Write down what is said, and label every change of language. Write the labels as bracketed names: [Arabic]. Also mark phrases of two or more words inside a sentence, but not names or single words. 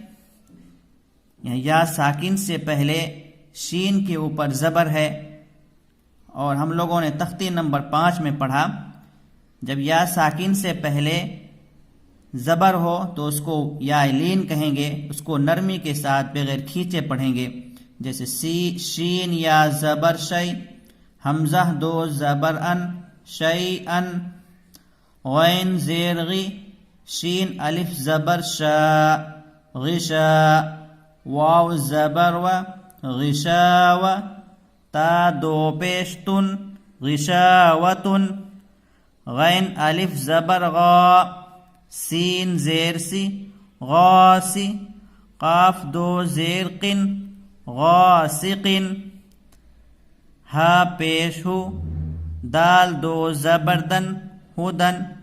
[Urdu] یا ساکن سے پہلے شین کے اوپر زبر ہے اور ہم لوگوں نے تختی نمبر 5 میں پڑھا جب یا ساکن سے پہلے زبر ہو تو اس کو یا لین کہیں گے، اس کو نرمی کے ساتھ بغیر کھینچے پڑھیں گے. جیسے شین یا زبر شی، حمزہ دو زبر ان، شی ان، غین زیر غی، شین الف زبر شا، غشا، واو زبر و، غشاو، تا دو پیش تن، غشاوتن، غین الف زبر غا، سین زیر سی، غاسی، قاف دو زیر قن، غاسقن، ہا پیش ہو، دال دو زبردن، ہدن.